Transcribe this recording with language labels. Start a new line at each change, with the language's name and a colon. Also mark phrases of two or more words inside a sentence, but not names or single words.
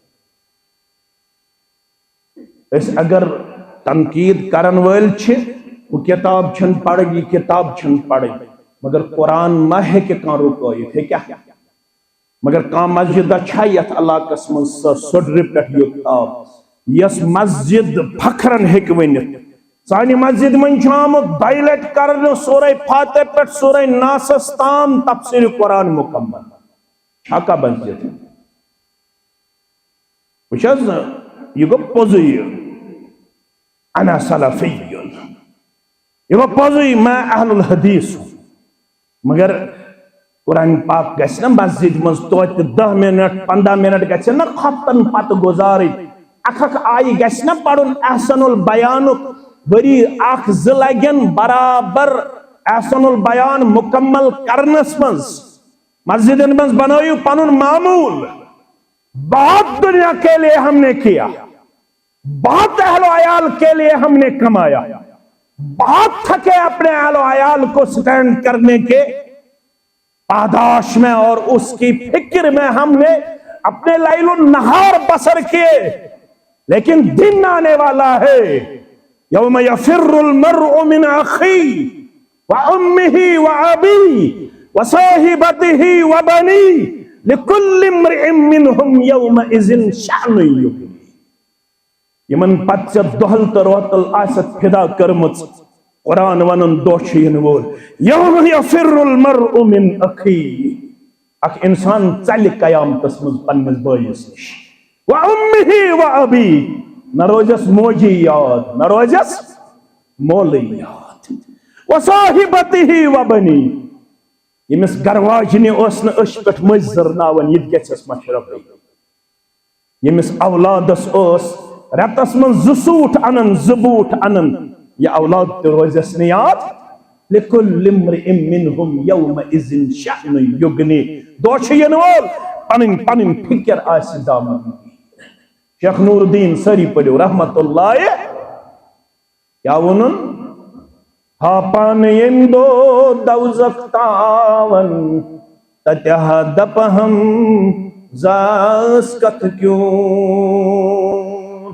Kashmiri: أسۍ اگر تنقید کرن وٲلۍ چھِ ہُہ کتاب چھنہٕ پرٕنۍ یہِ کتاب چھنہٕ پرٕنۍ مگر قرآن ما ہیٚکہِ کانٛہہ رُکٲیِتھ ہیٚکیٛاہ مگر کانٛہہ مسجدہ چھا یتھ علاقس منٛز سۄ سُڈرِ پٮ۪ٹھ یوٚت آو یۄس مسجد فخرن ہیٚکہِ ؤنِتھ سانہِ مسجد منٛز چھُ آمُت دۄیہِ لٹہِ کرنہٕ سورہ فاتح پٮ۪ٹھ سورہ ناسس تام تفسیٖر قرآن مکمل چھا کانٛہہ مسجد وٕچھ حظ یہِ گوٚو پوٚزُے
Arabic: انا سلفیٌ
Kashmiri: یہ گوٚو پوٚزُے
Urdu: میں اہل الحدیث ہوں
Kashmiri: مگر قرآن پاک گژھِ نا مسجد منٛز توتہِ 10 منٹ 15 منٹ گژھن نا خۄفتن پتہٕ گُزارٕنۍ اکھ اکھ آیہِ گژھِ نا پرُن احسن البیانُک ؤری اکھ زٕ لگن برابر احسن البیان مکمل کرنس منٛز مسجدن منٛز بنٲیِو پنُن معموٗل
Urdu: بہت دنیا کے لیے ہم نے کیا بہت اہل و عیال کے لیے ہم نے کمایا بہت تھکے اپنے اہل و عیال کو سٹینڈ کرنے کے پاداش میں اور اس کی فکر میں ہم نے اپنے لیل النہار بسر کیے لیکن دن آنے والا ہے
Arabic: یوم یفر المرء من اخیہ وامہ وابیہ وصاحبتہ وبنیہ لِكُلِّ امْرِئٍ مِّنْهُمْ يَوْمَئِذٍ شَأْنٌ يُغْنِيهِ.
Kashmiri: یمن پتہ ژےٚ دۄہل تہٕ روتل آسٮ۪تھ فدا کٔرمٕژ قرآن ونن دۄہ چھُ یِنہٕ وول
Arabic: یوم یفر المرء من اخیہ.
Kashmiri: اکھ انسان ژلہِ قیامتس منٛز پننِس بٲیِس نِش.
Arabic: وَأُمِّهِ وَأَبِيهِ.
Kashmiri: نہ روزٮ۪س موجی یاد نہ روزٮ۪س مولٕے یاد.
Arabic: وَصَاحِبَتِهِ وَبَنِيهِ.
Kashmiri: ییٚمِس گرواجنہِ ٲس نہٕ أچھ پٮ۪ٹھ مٔنٛزۍ زٕرناوان یہِ تہِ گژھٮ۪س مشرفٕے. ییٚمِس اولادس ٲس رٮ۪تس منٛز 2 سوٗٹ انان 2 بوٗٹھ انان یہ اولاد تہِ روزٮ۪س نہٕ یاد.
Arabic: لِكُلِّ امْرِئٍ مِّنْهُمْ يَوْمَئِذٍ شَأْنٌ يُغْنِيهِ.
Kashmiri: دۄہ چھُ یِنہٕ وول پنٕنۍ پنٕنۍ فِکر آسہِ دامن. شیخ نور الدین سٲری پٔرِو رحمت اللہ. کیٛاہ ووٚنُن؟ ہاپان ییٚمہِ دۄہ دوزخ تاون تتہِ ہا دپہم زاس کتھ کیوں.